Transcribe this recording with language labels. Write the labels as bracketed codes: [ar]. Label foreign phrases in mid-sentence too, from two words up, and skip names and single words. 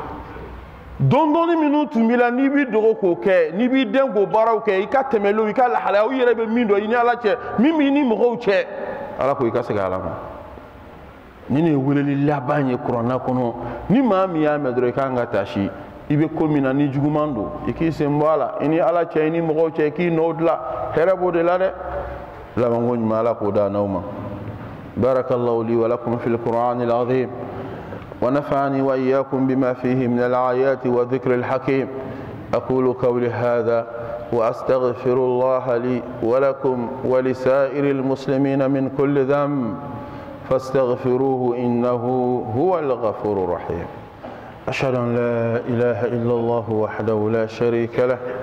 [bm] dɔɔni minnu tun b'i la n'i b'i dogo k'o kɛ n'i b'i den k'o baaraw kɛ i ka tɛmɛlenw i ka lahalayaw i yɛrɛ bɛ min dɔn i ni ala cɛ min b'i ni mɔgɔw cɛ ala ko i ka segin ala ma ni nin ye weleli laban ye kuranna kɔnɔ ni maa min y'a mɛn dɔrɔn i kan ka taasi i bɛ ko min na ni juguman don i k'i sen bɔ a la i ni ala cɛ i ni mɔgɔw cɛ i k'i nɔw dilan hɛrɛ b'o de la dɛ. لمن ما لك ودا نوما [ar] بارك الله لي ولكم في القرآن العظيم ونفعني وإياكم بما فيه من الآيات والذكر الحكيم أقول قولي هذا وأستغفر الله لي ولكم ولسائر المسلمين من كل ذنب فاستغفروه إنه هو الغفور الرحيم أشهد أن لا إله إلا الله وحده لا شريك له